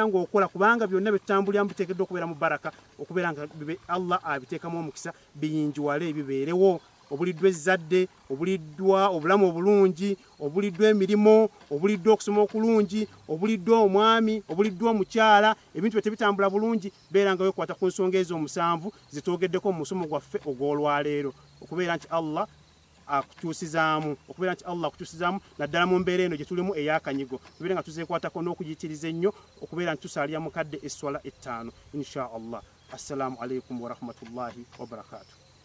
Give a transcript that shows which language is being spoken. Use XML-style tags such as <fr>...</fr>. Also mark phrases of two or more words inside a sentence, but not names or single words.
<lg>ng'okola kubanga byonna bye tutambuliramu biteekeddwa okubeera mu baraka okubeera nga Allah abiteekamu omukisa biyinjuwale bibeerewo obuliddwa ezzadde obuliddwa obulamu obulungi obuliddwa emirimu obuliddwa okusoma okulungi obuliddwa omwami obuliddwa omukyala ebintu bye tebitambula bulungi beera nga wekwata ku nsonga ezo omusanvu zitwogeddeko mu musomo gwaffe ogw'olwaleero okubeera nti Allah akutuusizaamu naddala mu mbeera eno gye tulimu ey'akanyigo tubeere nga tuzeekwatako n'okuyitiriza ennyo okubeera nti tusaalira mukadde esswala 5</lg> <ar>إن شاء الله. السلام عليكم ورحمة الله وبركاته.</ar>